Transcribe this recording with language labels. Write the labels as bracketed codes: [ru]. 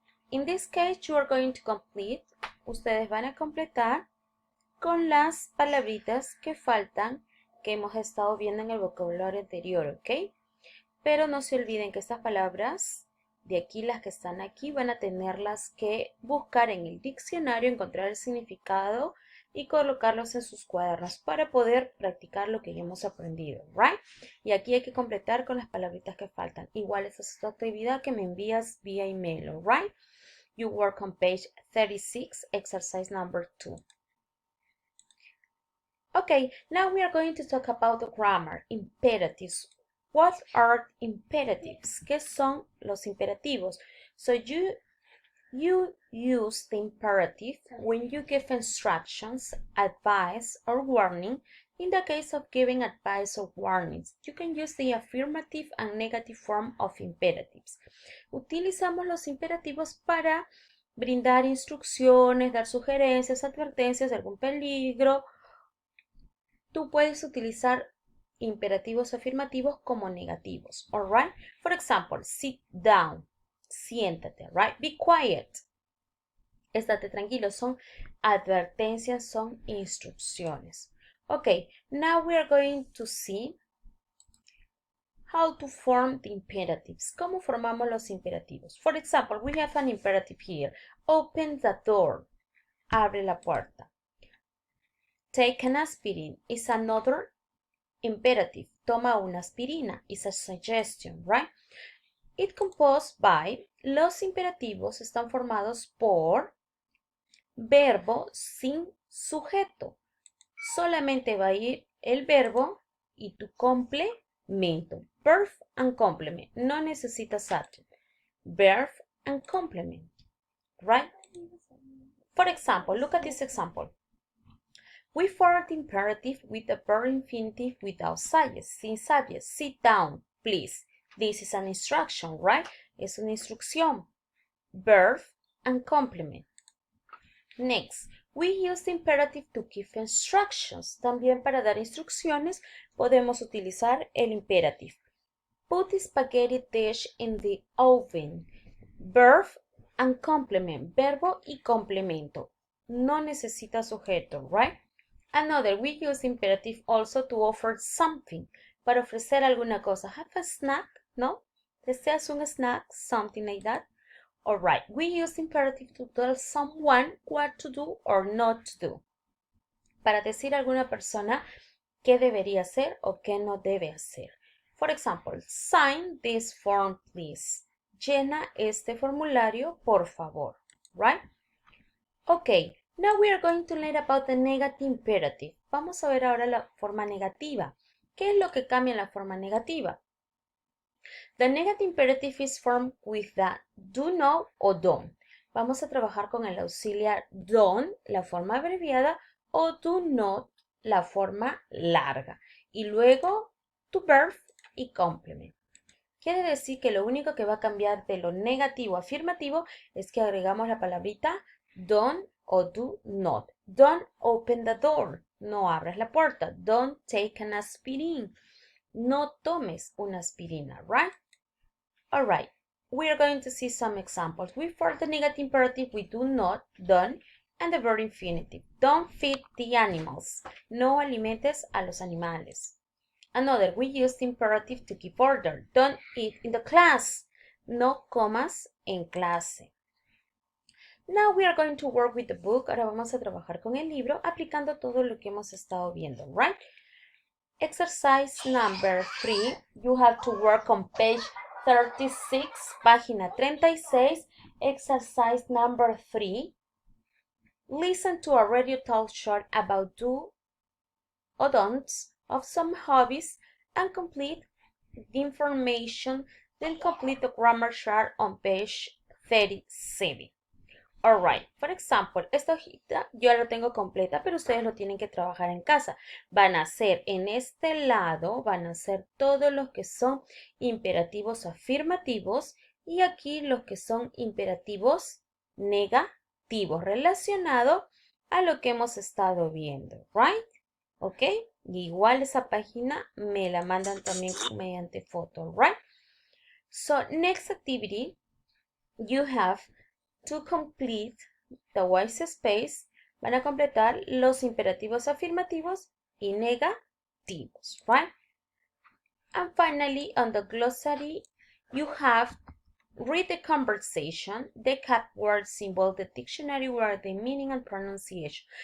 [en] In this case, you are going to complete. [es] Ustedes van a completar con las palabritas que faltan que hemos estado viendo en el vocabulario anterior, ¿ok? Pero no se olviden que estas palabras de aquí, las que están aquí, van a tenerlas que buscar en el diccionario, encontrar el significado y colocarlos en sus cuadernos para poder practicar lo que ya hemos aprendido, right? Y aquí hay que completar con las palabritas que faltan. Igual esa es tu actividad que me envías vía email, right? [en] You work on page 36, exercise number 2. Okay, now we are going to talk about the grammar, imperatives. What are imperatives? [es] ¿Qué son los imperativos? [en] So you use the imperative when you give instructions, advice, or warning. In the case of giving advice or warnings, you can use the affirmative and negative form of imperatives. [es] Utilizamos los imperativos para brindar instrucciones, dar sugerencias, advertencias de algún peligro. Tú puedes utilizar imperativos afirmativos como negativos, alright? [en] For example, sit down, [es] siéntate, [en] right? Be quiet, [es] estate tranquilo, son advertencias, son instrucciones. [en] Okay, now we are going to see how to form the imperatives. [es] ¿Cómo formamos los imperativos? [en] For example, we have an imperative here. Open the door, [es] abre la puerta. [en] Take an aspirin is another imperative. [es] Toma una aspirina [en] is a suggestion, right? It composed by, [es] los imperativos están formados por verbo sin sujeto. Solamente va a ir el verbo y tu complemento. [en] Verb and complement. [es] No necesitas [en] subject. Verb and complement, right? For example, look at this example. We form the imperative with the verb infinitive without subject, sin subject. Sit down, please. This is an instruction, right? [es] Es una instrucción. [en] Verb and complement. Next, we use the imperative to give instructions. [es] También para dar instrucciones podemos utilizar el imperative. [en] Put the spaghetti dish in the oven. Verb and complement. [es] Verbo y complemento. No necesita sujeto, right? [en] Another, we use imperative also to offer something. [es] Para ofrecer alguna cosa. [en] Have a snack, [es] ¿no? ¿Deseas un snack? [en] Something like that. Alright, we use imperative to tell someone what to do or not to do. [es] Para decir a alguna persona qué debería hacer o qué no debe hacer. [en] For example, sign this form, please. [es] Llena este formulario, por favor. [en] Right? Okay, now we are going to learn about the negative imperative. [es] Vamos a ver ahora la forma negativa. ¿Qué es lo que cambia en la forma negativa? [en] The negative imperative is formed with the do not o don't. [es] Vamos a trabajar con el auxiliar don't, la forma abreviada, o do not, la forma larga. Y luego [en] to verb [es] y complement. Quiere decir que lo único que va a cambiar de lo negativo a afirmativo es que agregamos la palabrita don't o do not. [en] Don't open the door. [es] No abras la puerta. [en] Don't take an aspirin. [es] No tomes una aspirina, right? All right. [en] We are going to see some examples. We form the negative imperative with do not, don't, and the verb infinitive. Don't feed the animals. [es] No alimentes a los animales. [en] Another, we use the imperative to keep order. Don't eat in the class. [es] No comas en clase. [en] Now we are going to work with the book. [es] Ahora vamos a trabajar con el libro aplicando todo lo que hemos estado viendo, right? [en] Exercise number 3. You have to work on page 36, [es] página 36. [en] Exercise number 3. Listen to a radio talk short about do or don'ts of some hobbies and complete the information, then complete the grammar chart on page 37. Alright, for example, [es] esta hojita yo lo tengo completa, pero ustedes lo tienen que trabajar en casa. Van a hacer en este lado, van a hacer todos los que son imperativos afirmativos y aquí los que son imperativos negativos relacionados a lo que hemos estado viendo, right? ¿Ok? Igual esa página me la mandan también mediante foto, right? [en] So, next activity, you have to complete the white space. [es] Van a completar los imperativos afirmativos y negativos, right? [en] And finally, on the glossary, you have read the conversation, the cat word symbol, the dictionary word, the meaning and pronunciation.